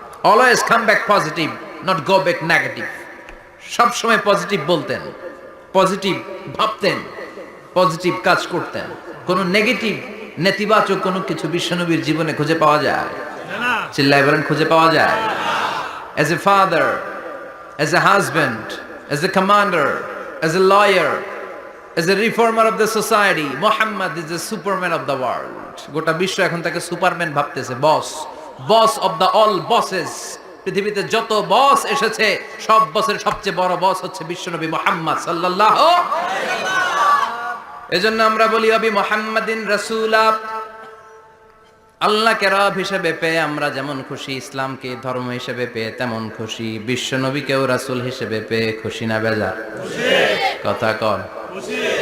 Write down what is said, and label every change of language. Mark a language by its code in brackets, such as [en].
[en] Always come back positive, not go back negative. [bn] সব সময় positive বলতেন, পজিটিভ ভাবতেন, পজিটিভ কাজ করতেন। কোন নেগেটিভ, নেতিবাচক কোনো কিছু বিশ্বনবীর জীবনে খুঁজে পাওয়া যায় না। চিল্লায় বলেন খুঁজে পাওয়া যায়? [en] As a father, as a husband, as a commander, as a lawyer, as a reformer of the society, Muhammad is the superman of the world. [bn] গোটা বিশ্ব এখন তাকে সুপারম্যান ভাবতেছে, বস, [en] Boss of the all bosses. [bn] পৃথিবীতে যত বস এসেছে, সব বসের সবচেয়ে বড় বস হচ্ছে বিশ্বনবী মুহাম্মদ সাল্লাল্লাহু আলাইহি ওয়াসাল্লাম। এজন্য আমরা বলি [ar] ওয়াবি মুহাম্মাদিন রাসূলা, [bn] আল্লাহকে রব হিসেবে পেয়ে আমরা যেমন খুশি, ইসলামকে ধর্ম হিসেবে পেয়ে তেমন খুশি, বিশ্বনবীকেও রাসূল হিসেবে পেয়ে খুশি না বেজার? খুশি। কথা কর। খুশি।